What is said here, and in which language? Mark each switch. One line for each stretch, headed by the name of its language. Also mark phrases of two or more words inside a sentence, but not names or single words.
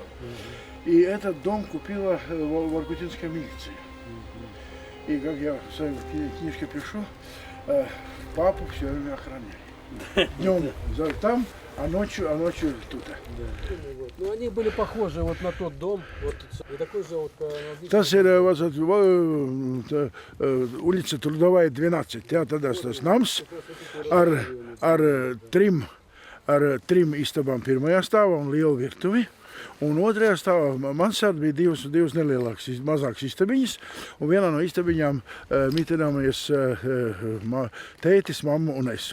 Russian: И этот дом купила воркутинская милиция. И как я в своей книжке пишу, папу все время охраняли. Днем там, а ночью тут. Ну они были похожи вот на тот дом, вот и такой же вот.
Latvian: Tas ir улица Трудовая, 12. Jā, tādās tas nams ar trim istabām pirmajā stāvā un lielu virtuvi. Un otrajā stāvā mansarda bija divas nelielākas, mazākas istabiņas, un vienā no istabiņām mitināmies tētis, mamma un es.